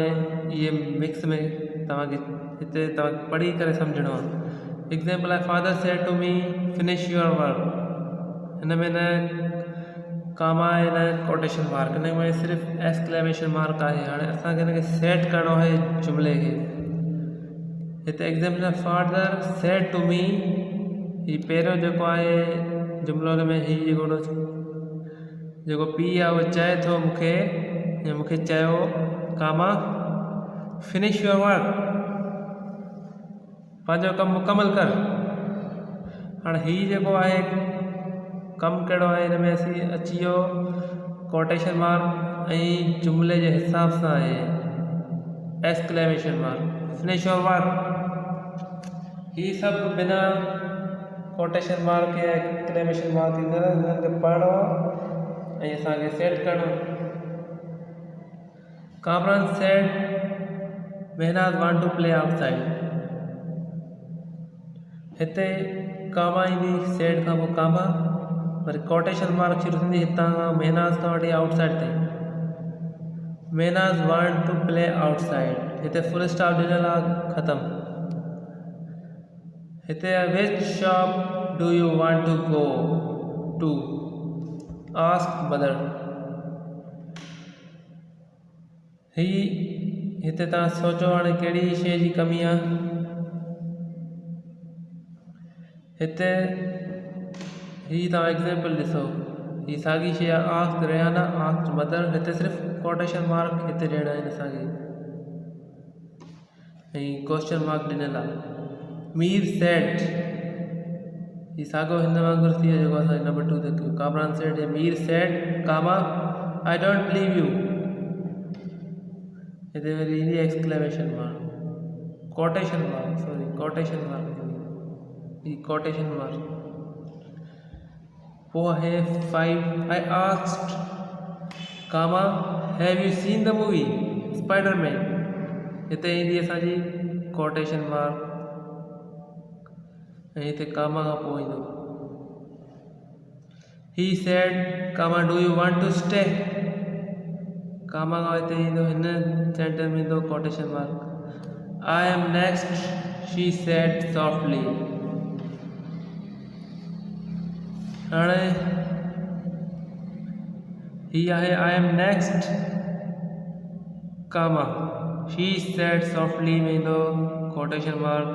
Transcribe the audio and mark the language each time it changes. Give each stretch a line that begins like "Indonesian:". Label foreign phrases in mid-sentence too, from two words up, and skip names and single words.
Sindhi: इहे मिक्स में तव्हांखे हिते तव्हांखे पढ़ी करे सम्झणो आहे.
English: एग्जाम्पल आहे father said to me finish your work.
Sindhi: हिन में न कामा आहे न
English: quotation mark,
Sindhi: हिन में सिर्फ़ु
English: exclamation mark
Sindhi: आहे. हाणे असांखे हिनखे सेट करिणो आहे जुमिले खे.
English: हिते एग्जाम्पल आहे father said to me.
Sindhi: हीअ पहिरियों जेको आहे जुमिलो हुन में हीअ जेको पीउ आहे उहो चए थो मूंखे या मूंखे चयो कामा
English: finish your work,
Sindhi: पंहिंजो कमु मुकमल कर. हाणे हीअ जेको आहे कमु कहिड़ो आहे हिन में अची वियो
English: quotation mark
Sindhi: ऐं जुमिले जे हिसाब सां आहे
English: exclamation mark. finish your work
Sindhi: हीअ सभु बिना
English: quotation mark
Sindhi: या
English: exclamation mark
Sindhi: ईंदड़ हिननि खे पढ़णो आहे ऐं असांखे सेट करिणो.
English: Kamran said Mehnaz want to play outside.
Sindhi: हिते कामा ईंदी सेड खां पोइ कामा, वरी
English: quotation mark
Sindhi: शुरू थींदी हितां खां मेहनाज खां वठी आउटसाइड ताईं.
English: Mehnaz want to play outside.
Sindhi: हिते
English: full stop
Sindhi: ॾिनल आहे ख़तमु.
English: हिते which shop do you want to go to ask mother.
Sindhi: हिते तव्हां सोचो हाणे कहिड़ी शइ जी कमी आहे. हिते हीअ तव्हां एग्जाम्पल ॾिसो, हीअ साॻी शइ आहे
English: ask Rehana ask mother.
Sindhi: हिते सिर्फ़ु
English: quotation mark
Sindhi: हिते ॾियणा आहिनि असांखे ऐं
English: question mark
Sindhi: ॾिनल आहे.
English: Mir said
Sindhi: हीअ साॻियो हिन वांगुरु थी वियो जेको असां नंबर 2 ते कयो.
English: Kamran said या Mir said comma I don't believe you.
Sindhi: हिते वरी ईंदी
English: exclamation mark quotation mark quotation mark.
Sindhi: पोइ आहे
English: 5 I asked comma have you seen the movie Spiderman.
Sindhi: हिते ईंदी असांजी
English: quotation mark
Sindhi: ऐं हिते कामा खां पोइ ईंदो
English: he said comma do you want to stay.
Sindhi: कामा खां हिते ईंदो हिन सेंटेंस में ईंदो
English: quotation mark. I am next she said softly.
Sindhi: हाणे हीअ आहे
English: I am next comma she said softly
Sindhi: में ईंदो
English: quotation mark.